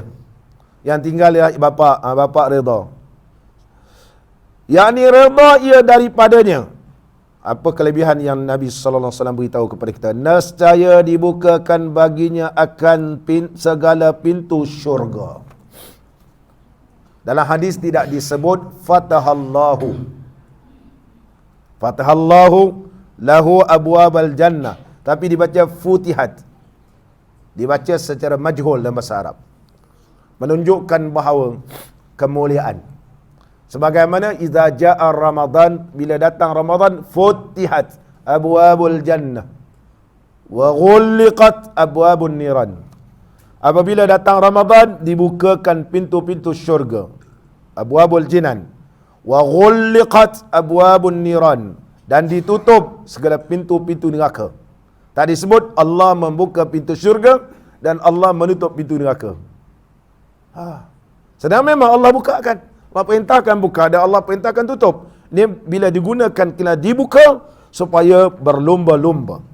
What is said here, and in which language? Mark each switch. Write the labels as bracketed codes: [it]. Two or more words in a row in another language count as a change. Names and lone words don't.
[ms] Yang tinggal dia bapa redha. Yang ni redha ia daripadanya. Apa kelebihan yang Nabi [ar] صلى الله عليه وسلم [ms] beritahu kepada kita? Nescaya dibukakan baginya akan segala pintu syurga. Dalam hadis tidak disebut [ar] فتح الله له أبواب الجنة, [ms] tapi dibaca futihat. Dibaca secara majhul dalam bahasa Arab. Menunjukkan bahawa kemuliaan. Sebagaimana [ar] إذا جاء رمضان, [ms] bila datang Ramadan, [ar] فتحت أبواب الجنة وغلقت أبواب النيران. [ms] Apabila datang Ramadan, dibukakan pintu-pintu syurga, [ar] أبواب الجنان، وغلقت أبواب النيران, [ms] dan ditutup segala pintu-pintu neraka. Tak disebut Allah membuka pintu syurga dan Allah menutup pintu neraka. Sedang memang Allah bukakan, Allah perintahkan buka dan Allah perintahkan tutup. Ini bila digunakan kena dibuka supaya berlomba-lomba.